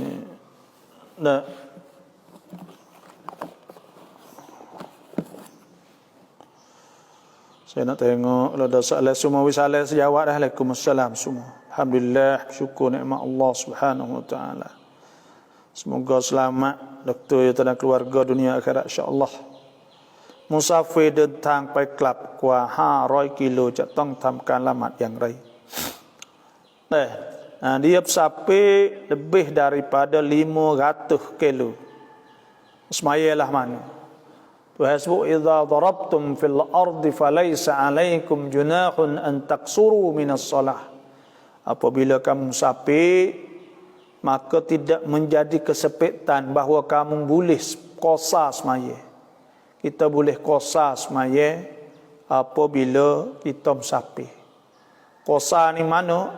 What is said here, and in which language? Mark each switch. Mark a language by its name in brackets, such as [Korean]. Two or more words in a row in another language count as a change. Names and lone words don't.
[Malay] Saya nak tengok kalau ada soalan semua wisalah saya jawab dah. Waalaikumsalam semua. Alhamdulillah, syukur nikmat Allah [Arabic] سبحانه وتعالى. [Malay] Semoga selamat doktor dan keluarga dunia akhirat [Arabic] إن شاء الله. [Thai] Musafir เดินทางไปกลับกว่า500กิโลจะต้องทำการละหมาดอย่างไร? [Malay] Dia sampai lebih daripada 500 kilo. Semayalah mana? Tuhan sebut [Arabic] إذا ضربتم في الأرض فليس عليكم جناح أن تقصروا من الصلاة. [Malay] Apabila kamu musafir, maka tidak menjadi kesepitan bahawa kamu boleh qasar semaya. Kita boleh qasar semaya apabila kita musafir. Qasar ni mana?